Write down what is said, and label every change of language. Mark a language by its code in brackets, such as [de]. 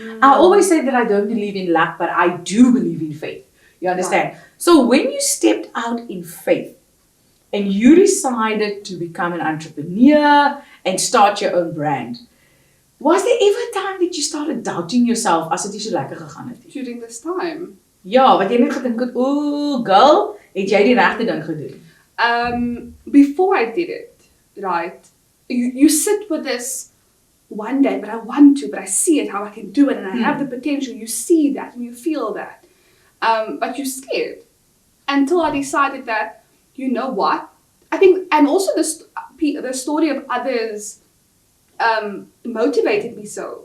[en] I always say that I don't believe in luck, but I do believe in faith. You understand? Right. So when you stepped out in faith and you decided to become an entrepreneur and start your own brand, was there ever a time that you started doubting yourself [af] as het nie so lekker gegaan het? [en] During this time? [af] Ja, wat jy net gedink het, [en] oh girl, [af] het jy die regte ding gedoen? [en] Before I did it, right? You sit with this one day, but I want to, but I see it, how I can do it, and I have the potential. You see that and you feel that. But you're scared. Until I decided that, you know what? I think, and also the story of others motivated me so.